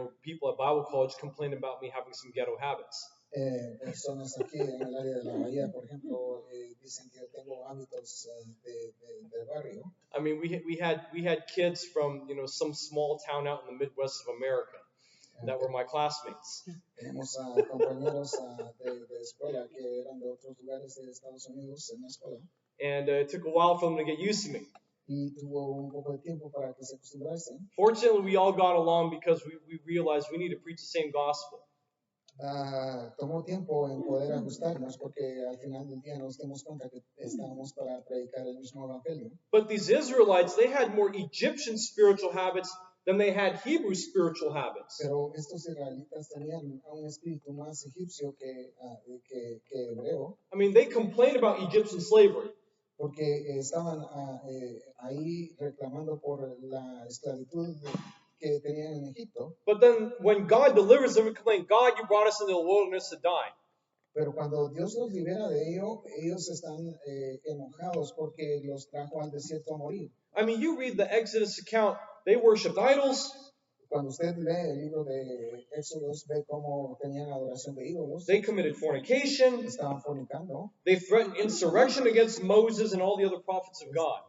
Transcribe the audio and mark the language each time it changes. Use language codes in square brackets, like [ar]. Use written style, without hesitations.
[en] People at Bible college complain about me having some ghetto habits. [es] Personas aquí en el área de la bahía, por ejemplo, dicen que tengo hábitos del barrio. [en] I mean, we had kids from some small town out in the Midwest of America that were my classmates. [es] Tenemos compañeros de escuela que eran de otros lugares de Estados Unidos en la escuela. [en] And it took a while for them to get used to me. [es] Y tuvo un poco de tiempo para que se acostumbrasen. [en] Fortunately, we all got along because we realized we need to preach the same gospel. [es] Tomó tiempo en poder ajustarnos porque al final del día nos dimos cuenta que estábamos para predicar el mismo evangelio. [en] But these Israelites, they had more Egyptian spiritual habits than they had Hebrew spiritual habits. [es] Pero estos israelitas tenían un espíritu más egipcio que hebreo. [en] I mean, they complained about Egyptian slavery. [es] Porque estaban ahí reclamando por la esclavitud que tenían en Egipto. [en] But then when God delivers them, we complain, God, you brought us into the wilderness to die. [es] Pero cuando Dios los libera de ello, ellos están enojados porque los trajo al desierto a morir. [en] I mean, you read the Exodus account, they worshipped idols. [es] Cuando usted lee el libro de Éxodos, ve cómo tenían adoración de ídolos. [en] They committed fornication. [es] Estaban fornicando. [en] They threatened insurrection against Moses and all the other prophets of God.